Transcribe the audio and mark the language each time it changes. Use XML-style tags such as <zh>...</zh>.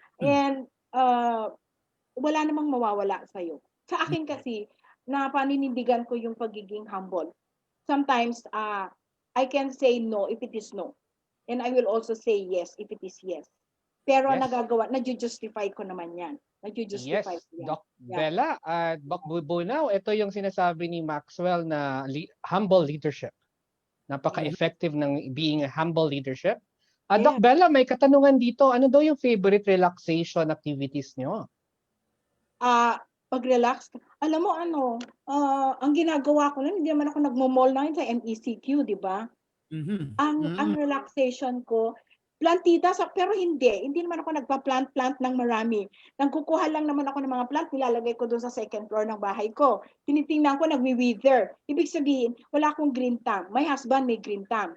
<tl>And wala namang mawawala sa iyo. Sa akin kasi na paninindigan ko yung pagiging humble.</tl> <en>Sometimes I can say no if it is no. And I will also say yes if it is yes.</en> <tl>Pero na-justify ko naman 'yan. Yes, Doc Bella at Doc Bubunaw, ito yung sinasabi ni Maxwell na humble leadership. Napaka-effective ng</tl> <en>being a humble leadership.</en> <tl>Doc Bella, may katanungan dito. Ano daw yung</tl> <en>favorite relaxation activities</en> <tl>nyo? Pag-relax. Alam mo ang ginagawa ko lang, hindi naman ako nagmo-mall na sa MECQ, di ba? Ang relaxation ko, plantita, pero hindi naman ako nagpa-plant ng marami. Nangkukuha lang naman ako ng mga plant, nilalagay ko doon sa second floor ng bahay ko. Tinitingnan ko, nagwi-wither. Ibig sabihin, wala akong</tl> <en>green thumb. My husband</en> <tl>may</tl> <en>green thumb.</en>